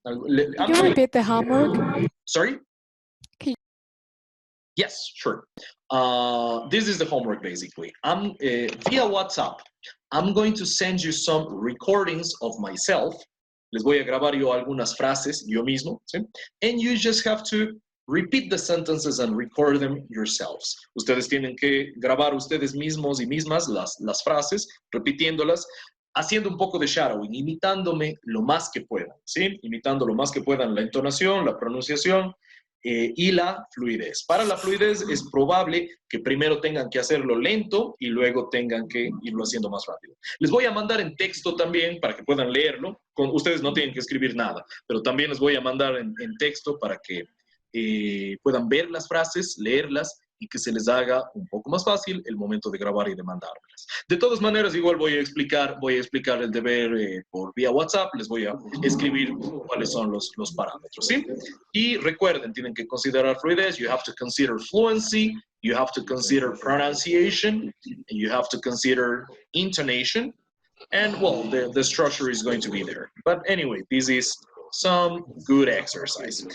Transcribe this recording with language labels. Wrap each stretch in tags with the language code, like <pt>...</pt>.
<en>Can you repeat the homework? Sorry? Yes, sure. This is the homework, basically. Via WhatsApp, I'm going to send you some recordings of myself.</en> <es>Les voy a grabar yo algunas frases yo mismo, ¿sí?</es> <en>And you just have to repeat the sentences and record them yourselves.</en> <es>Ustedes tienen que grabar ustedes mismos y mismas las frases, repitiéndolas, haciendo un poco de shadowing, imitándome lo más que puedan, ¿sí? Imitando lo más que puedan la entonación, la pronunciación y la fluidez. Para la fluidez es probable que primero tengan que hacerlo lento y luego tengan que irlo haciendo más rápido. Les voy a mandar en texto también para que puedan leerlo. Ustedes no tienen que escribir nada, pero también les voy a mandar en texto para que puedan ver las frases, leerlas y que se les haga un poco más fácil el momento de grabar y de mandármelas. De todas maneras, igual voy a explicar el deber por vía WhatsApp, les voy a escribir cuáles son los parámetros, ¿sí? Y recuerden, tienen que considerar fluidez,</es> <en>you have to consider fluency, you have to consider pronunciation, and you have to consider intonation, and well, the structure is going to be there. But anyway, this is some good exercise.</en>